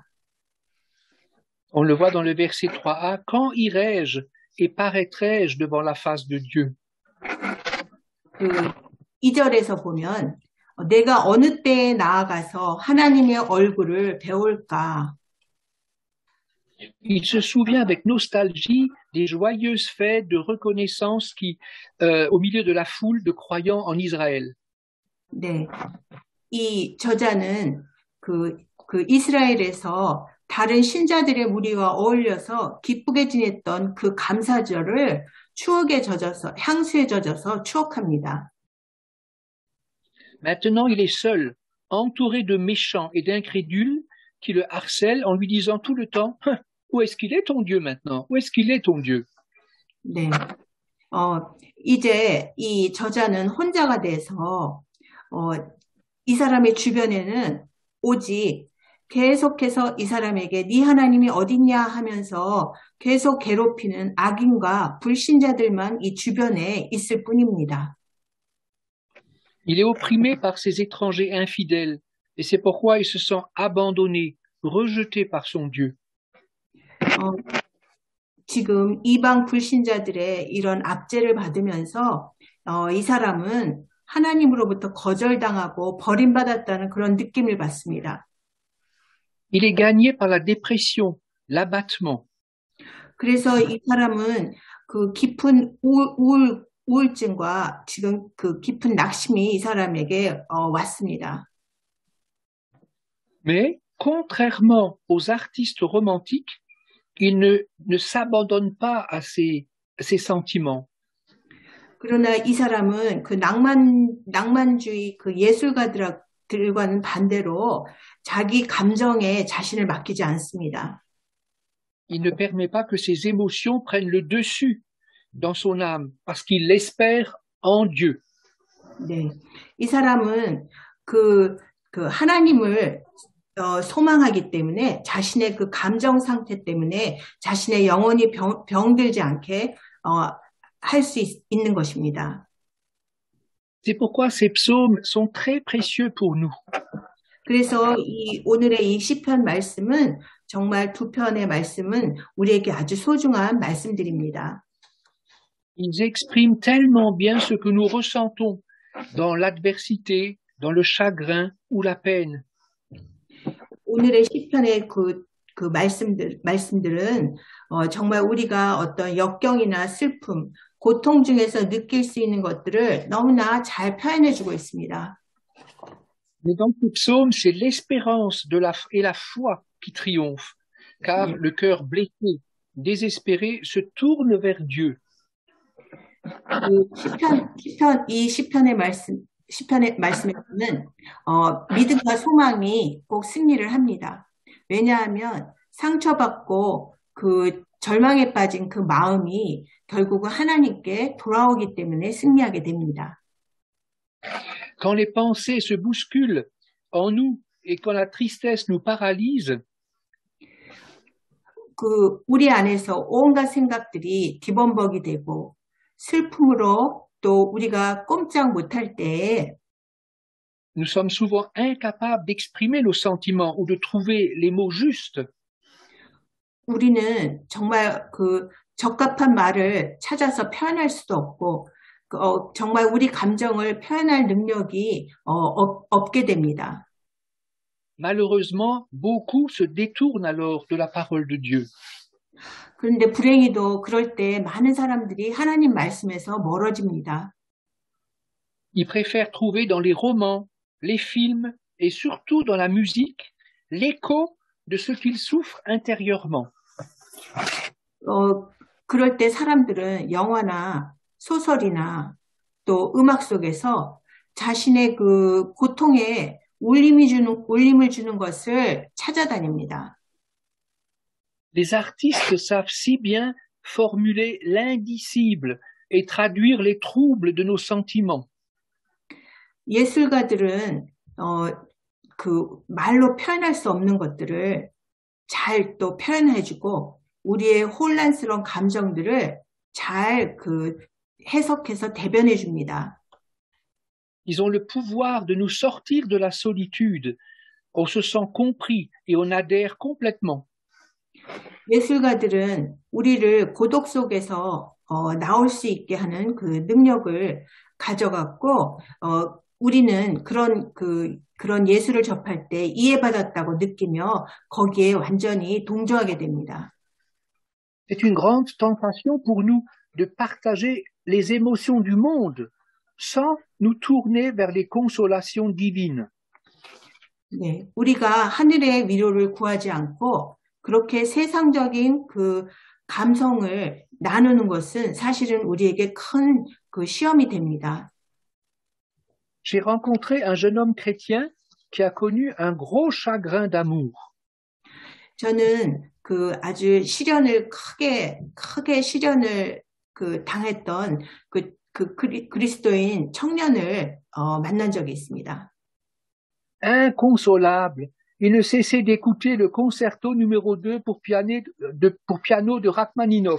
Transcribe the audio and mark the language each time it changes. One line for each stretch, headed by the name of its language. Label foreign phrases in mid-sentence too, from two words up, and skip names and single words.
French: On le voit dans le verset 3a. Quand irai-je et paraîtrai-je devant la face de Dieu?
Korean: 그 2절에서 보면 내가 어느 때에 나아가서 하나님의 얼굴을 배울까?
French: Il se souvient avec nostalgie des joyeuses fêtes de reconnaissance qui, au milieu de la foule de croyants en Israël.
Korean: 네. 이 저자는 그 이스라엘에서 다른 신자들의 무리와 어울려서 기쁘게 지냈던 그 감사절을 추억에 젖어서, 향수에 젖어서 추억합니다.
French: Maintenant, il est seul, entouré de méchants et d'incrédules qui le harcèlent en lui disant tout le temps, où est-ce qu'il est ton Dieu maintenant? Où est-ce qu'il est ton Dieu? 네.
Korean: 이제 이 저자는 혼자가 돼서, 이 사람의 주변에는 오직 계속해서 이 사람에게 네 하나님이 어딨냐 하면서 계속 괴롭히는 악인과 불신자들만 이 주변에 있을 뿐입니다.
French: Il est opprimé par ces étrangers infidèles, et c'est pourquoi il se sent abandonné, rejeté par son Dieu.
Korean: 지금 이방 불신자들의 이런 압제를 받으면서 이 사람은 하나님으로부터 거절당하고 버림받았다는 그런 느낌을 받습니다.
French: Il est gagné par la dépression, l'abattement.
Korean: 그래서 이 사람은 그 깊은 우울증과 지금 그 깊은 낙심이 이 사람에게 왔습니다.
French: Mais, contrairement aux artistes romantiques, il ne s'abandonne pas à ses sentiments.
Korean: 그러나 이 사람은 그 낭만주의 그 예술가들과는 반대로 자기 감정에 자신을 맡기지 않습니다.
French: Il ne permet pas que ses émotions prennent le dessus dans son âme, parce qu'il espère en Dieu.
Korean: 네, 이 사람은 그 하나님을 소망하기 때문에 자신의 그 감정 상태 때문에 자신의 영혼이 병들지 않게 할 수 있는 것입니다.
French: C'est pourquoi ces psaumes sont très précieux pour nous.
Korean: 그래서 오늘의 이 시편 말씀은 정말 두 편의 말씀은 우리에게 아주 소중한 말씀들입니다.
French: Ils expriment tellement bien ce que nous ressentons dans l'adversité, dans le chagrin ou la peine.
Korean: 오늘의 시편의 그 말씀들은 정말 우리가 어떤 역경이나 슬픔, 고통 중에서 느낄 수 있는 것들을 너무나 잘 표현해주고 있습니다.
French: Mais dans ce psaume, c'est l'espérance et la foi qui triomphent, car le cœur blessé, désespéré, se tourne vers Dieu.
Korean: 이 시편의 말씀에서는 믿음과 소망이 꼭 승리를 합니다. 왜냐하면 상처받고 그 절망에 빠진 그 마음이 결국은 하나님께 돌아오기 때문에 승리하게 됩니다.
French: Quand les pensées se bousculent en nous et quand la tristesse nous paralyse,
Korean: 그 우리 안에서 온갖 생각들이 뒤범벅이 되고 슬픔으로 또 우리가 꼼짝 못할 때에
French: nous sommes souvent incapables d'exprimer nos sentiments ou de trouver les mots justes.
Korean: 우리는 정말 그 적합한 말을 찾아서 표현할 수도 없고 정말 우리 감정을 표현할 능력이 없게 됩니다.
French: Malheureusement, beaucoup se détournent alors de la parole de Dieu.
Korean: 그런데 불행히도 그럴 때 많은 사람들이 하나님 말씀에서 멀어집니다.
French: Ils préfèrent trouver dans les romans, les films et surtout dans la musique l'écho de ce qu'ils souffrent intérieurement.
Korean: 그럴 때 사람들은 영화나 소설이나 또 음악 속에서 자신의 그 고통에 울림을 주는 것을 찾아다닙니다.
French: Les artistes savent si bien formuler l'indicible et traduire les troubles de nos sentiments.
Korean: 예술가들은 그 말로 표현할 수 없는 것들을 잘 또 표현해주고 우리의 혼란스러운 감정들을 잘 그 해석해서 대변해 줍니다.
French: Ils ont le pouvoir de nous sortir de la solitude. On se sent compris et on adhère complètement.
Korean: 예술가들은 우리를 고독 속에서 나올 수 있게 하는 그 능력을 가져갔고 우리는 그런 예술을 접할 때 이해받았다고 느끼며 거기에 완전히 동조하게 됩니다.
French: C'est une grande tentation pour nous de partager les émotions du monde sans nous tourner vers les consolations divines.
Korean: 네, 우리가 하늘의 위로를 구하지 않고 그렇게 세상적인 그 감성을 나누는 것은 사실은 우리에게 큰 그 시험이 됩니다.
French: J'ai rencontré un jeune homme chrétien qui a connu un gros chagrin d'amour.
Korean: 저는 그 아주 시련을 크게 시련을 그 당했던 그리스도인 청년을 만난 적이 있습니다.
French: Inconsolable, il ne cessait d'écouter le concerto numéro 2 pour piano de Rachmaninoff.